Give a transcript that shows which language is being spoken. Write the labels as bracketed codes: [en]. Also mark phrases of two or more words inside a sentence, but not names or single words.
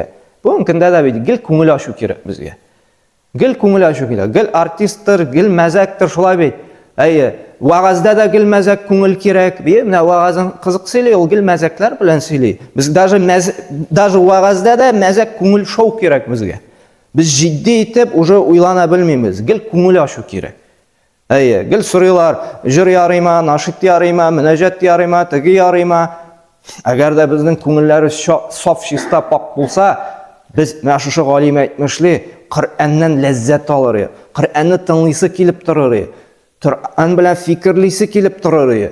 [tt] Бүгенге көндә дә бит гел күңел ачу кирәк безгә. Гел күңел ачу кирәк. Гел артисттыр, гел мәзәктер, шулай бит. Вагазда да гел мәзәк күңел кирәк. Менә вагазын кызык сөйли, ул гел мәзәкләр белән сөйли. Без даже вагазда да мәзәк күңел шоу кирәк безгә. Biz ciddi itib, уже уйлана белмибез. Гел күңел ачу кирәк. Гел сорыйлар, җыр ярыйма, нашид ярыйма, мөнәҗәт ярыйма, теге ярыйма. Әгәр дә безнең күңелләребез саф, чиста, пак булса, biz менә шушы галим әйтмешли, Коръәннән ләззәт алыр, Коръәнне тыңлыйсы килеп торыр, Коръән белән фикерлисе килеп торыр.